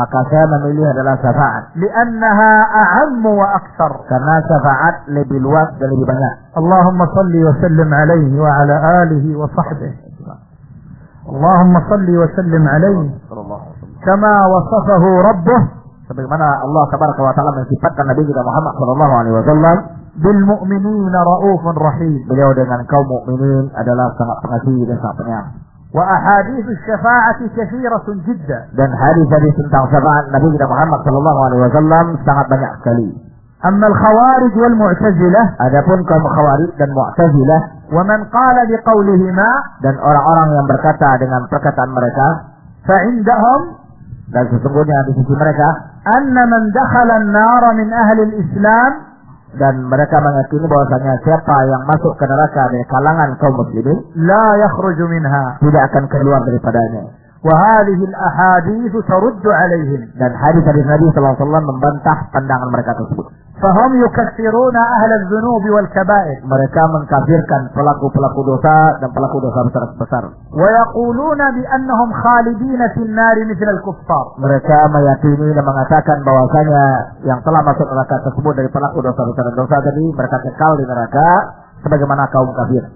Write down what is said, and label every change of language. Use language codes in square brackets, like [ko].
[id] maka saya memilih adalah syafaat [ar] li'annaha a'ammu wa akthar [id] karena syafaat lebih luas dan lebih banyak [ar] Allahumma shalli wa sallim 'alaihi wa 'ala alihi wa sahbihi اللهم صل وسلم عليه كما وصفه ربه سبحان الله تبارك وتعالى من صفاتنا النبي محمد صلى الله عليه وسلم بالمؤمنين رؤوف رحيم [id] beliau dengan kaum mukminin adalah sangat pengasih dan sangat penyayang [ar] واحاديث الشفاعه كثيره جدا [id] dan hadis-hadis tentang syafaat Nabi Muhammad صلى الله عليه وسلم sangat banyak sekali [ar] اما الخوارج والمعتزله [id] adapun kaum khawarij dan mu'tazilah [ar] وَمَنْ قَالَ بِقَوْلِهِمَا [id] dan orang-orang yang berkata dengan perkataan mereka [ar] فَعِنْدَهُمْ [id] dan sesungguhnya di sisi mereka [ar] أَنَّ مَنْ دَخَلَ النَّارَ مِنْ أَهْلِ الْإِسْلَامِ [id] dan mereka mengakini bahwasanya siapa yang masuk ke neraka dari kalangan kaum muslimin [ar] لَا يَخْرُجُ مِنْهَا [id] tidak akan keluar daripadanya [ar] وَهَذِهِ الْأَحَادِيثُ تَرُدُّ عَلَيْهِمْ [id] dan hadis-hadis Nabi SAW membantah pandangan mereka tersebut [ar] فهم يكفرون أهل الذنوب والكبائر. [id] mereka mengkafirkan pelaku-pelaku dosa dan pelaku dosa besar-besar. [ar] ويقولون بأنهم خالدين في النار مثل الكفار. [id] mereka meyakini dan mengatakan bahwasanya yang telah masuk neraka tersebut dari pelaku dosa besar dan dosa tadi mereka kekal di neraka sebagaimana kaum kafir.